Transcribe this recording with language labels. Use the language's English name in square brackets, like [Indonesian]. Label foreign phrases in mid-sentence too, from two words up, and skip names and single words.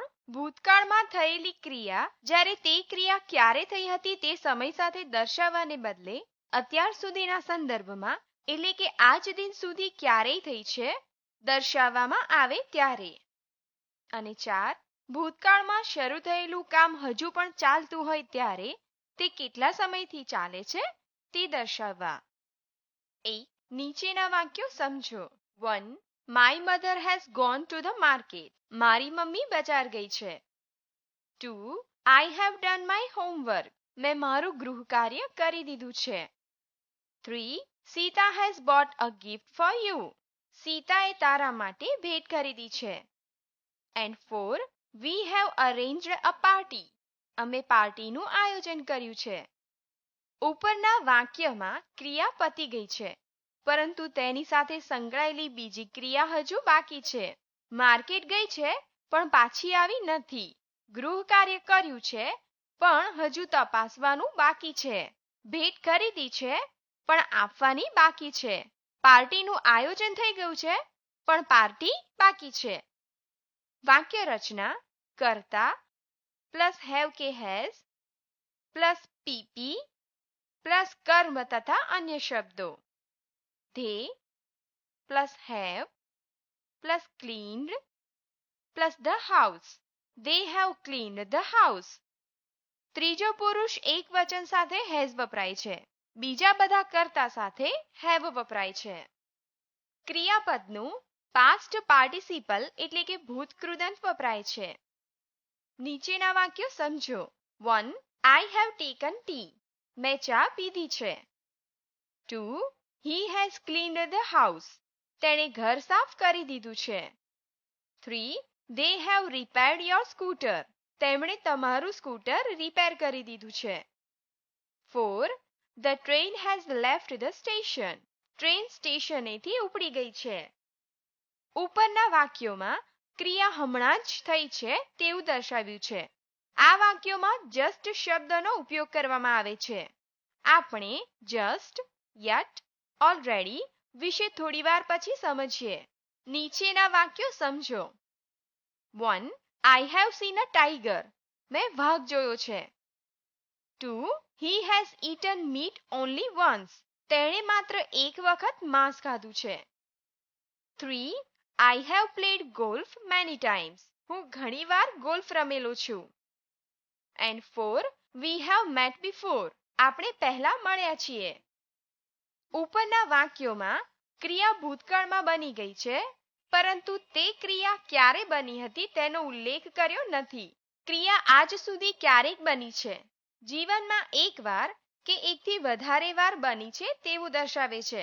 [Gujarati] ભૂતકાળમાં થયેલી ક્રિયા જ્યારે તે ક્રિયા ક્યારે થઈ હતી તે સમય સાથે દર્શાવવાને બદલે અત્યાર સુધીના સંદર્ભમાં એટલે કે આજ દિન સુધી ક્યારેય થઈ છે દર્શાવવામાં આવે ત્યારે. અને 4. ભૂતકાળમાં શરૂ થયેલું કામ હજુ પણ ચાલતું હોય ત્યારે તે કેટલા સમયથી ચાલે છે તે દર્શાવવા. 1. નીચેના વાક્યો સમજો. 1. [English] My mother has gone to the market. [Gujarati] મારી મમ્મી બજાર ગઈ છે. 2. [English] I have done my homework. [Gujarati] મેં મારું ગૃહ કાર્ય કરી દીધું છે. 3. [English] Sita has bought a gift for you. [Gujarati] સીતાએ તારા માટે ભેટ ખરીદી છે. [English] And 4. We have arranged a party. [Gujarati] અમે પાર્ટીનું આયોજન કર્યું છે. ઉપરના વાક્યમાં ક્રિયા પતી ગઈ છે પરંતુ તેની સાથે સંકળાયેલી બીજી ક્રિયા હજુ બાકી છે. માર્કેટ ગઈ છે પણ પાછી આવી નથી. ગૃહ કાર્ય કર્યું છે પણ હજુ તપાસવાનું બાકી છે. ભેટ ખરીદી છે પણ આપવાની બાકી છે. પાર્ટીનું આયોજન થઈ ગયું છે પણ પાર્ટી બાકી છે. વાક્ય રચના કર્તા [English] plus have [Gujarati] કે [English] has plus PP plus [Gujarati] કર્મ તથા અન્ય શબ્દો. [English] They plus have plus cleaned plus the house. They have cleaned the house. [Gujarati] ત્રીજો પુરુષ એક વચન સાથે હેઝ વપરાય છે. બીજા બધા કર્તા સાથે હેવ વપરાય છે. ક્રિયાપદનું [English] past participle [Gujarati] એટલે કે ભૂતકૃદંત વપરાય છે. નીચેના વાક્યો સમજો. 1. [English] I have taken tea. [Gujarati] મેં ચા પીધી છે. 2. [English] He has cleaned the house. [Gujarati] તેણે ઘર સાફ કરી દીધું છે. 3. [English] They have repaired your scooter. [Gujarati] તેમણે તમારું સ્કૂટર રિપેર કરી દીધું છે. 4. [English] The train has left the station. [Gujarati] ટ્રેન સ્ટેશનેથી ઉપડી ગઈ છે. ઉપરના વાક્યોમાં ક્રિયા હમણાં જ થઈ છે તેવું દર્શાવ્યું છે. આ વાક્યોમાં જસ્ટ શબ્દનો ઉપયોગ કરવામાં આવે છે. આપણે [English] just, yet, already [Gujarati] વિશે થોડી વાર પછી સમજીએ. નીચેના વાક્યો સમજો. 1. [English] I have seen a tiger. [Gujarati] મેં વાઘ જોયો છે. 2. [English] He has eaten meat only once. [Gujarati] તેણે માત્ર એક વખત માંસ ખાધું છે. 3. [English] I have played golf many times. [Gujarati] હું ઘણીવાર ગોલ્ફ રમેલો છું. [English] And 4. We have met before. [Gujarati] આપણે પહેલા મળ્યા છીએ. ઉપરના વાક્યોમાં ક્રિયા ભૂતકાળમાં બની ગઈ છે પરંતુ તે ક્રિયા ક્યારે બની હતી તેનો ઉલ્લેખ કર્યો નથી. ક્રિયા આજ સુધી ક્યારેક બની છે. જીવનમાં એકવાર કે એકથી વધારે વાર બની છે તેવું દર્શાવે છે.